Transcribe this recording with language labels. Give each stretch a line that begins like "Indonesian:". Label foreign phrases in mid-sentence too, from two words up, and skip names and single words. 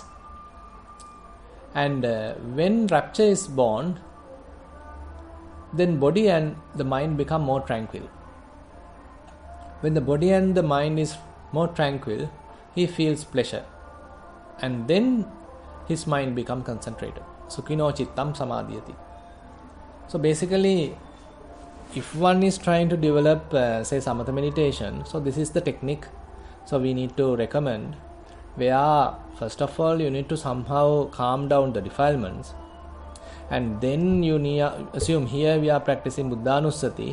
English: And when rapture is born, then body and the mind become more tranquil. When the body and the mind is more tranquil, he feels pleasure. And then his mind becomes concentrated.
Pali: Sukhino chittam samadhyati.
English: So basically, if one is trying to develop, say, samatha meditation, so this is the technique. So we need to recommend where, first of all, you need to somehow calm down the defilements. And then you need, assume here we are practicing Buddhanussati.